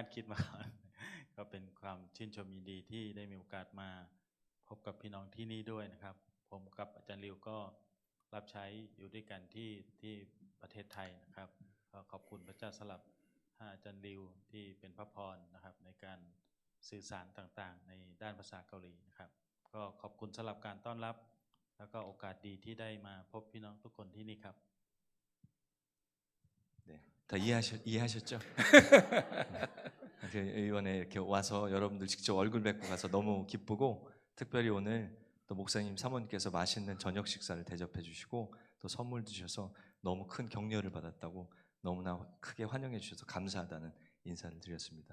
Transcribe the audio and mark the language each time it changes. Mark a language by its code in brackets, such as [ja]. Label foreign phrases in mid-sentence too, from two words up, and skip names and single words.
[th] คิดมาก่อน ก็เป็นความชื่นชมยินดีที่ได้มีโอกาสมาพบกับพี่น้องที่นี่ด้วยนะครับผมกับอาจารย์ริวก็รับใช้อยู่ด้วยกันที่ประเทศไทยนะครับก็ขอบคุณพระเจ้าสำหรับอาจารย์ริวที่เป็นพระพรนะครับในการสื่อสารต่างๆในด้านภาษาเกาหลีนะครับก็ขอบคุณสำหรับการต้อนรับแล้วก็โอกาสดีที่ได้มาพบพี่น้องทุกคนที่นี่ครับ [ko] 네, 다 이해하셨죠? 이번에 이렇게 와서 여러분들 직접 얼굴 뵙고 가서 너무 기쁘고 특별히 오늘 또 목사님 사모님께서 맛있는 저녁 식사를 대접해 주시고 또 선물 주셔서 너무 큰 격려를 받았다고 너무나 크게 환영해 주셔서 감사하다는 인사를 드렸습니다.